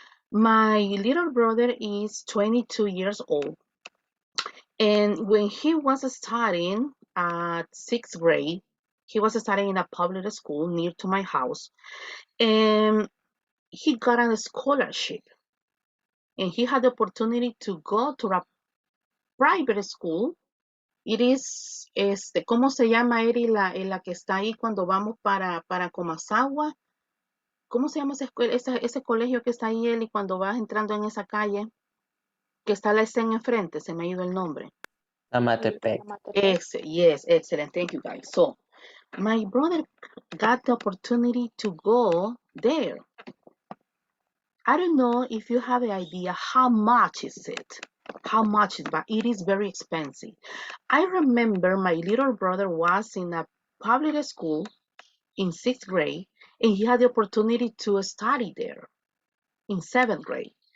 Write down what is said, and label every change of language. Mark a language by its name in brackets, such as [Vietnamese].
[English] My little brother is 22 years old, and when he was studying at sixth grade, he was studying in a public school near to my house, and he got a scholarship, and he had the opportunity to go to a private school. It is, [Spanish] ¿cómo se llama, Eri, la que está ahí cuando vamos para Comasagua? ¿Cómo se llama esa escuela, ese colegio que está ahí, Eli, cuando vas entrando en esa calle? Que está la escena enfrente, se me ha ido el nombre. Amatepec. [English] Yes, excellent. Thank you, guys. So, my brother got the opportunity to go there. I don't know if you have an idea how much is it. How much is it, but it is very expensive. I remember my little brother was in a public school in sixth grade, and he had the opportunity to study there in seventh grade.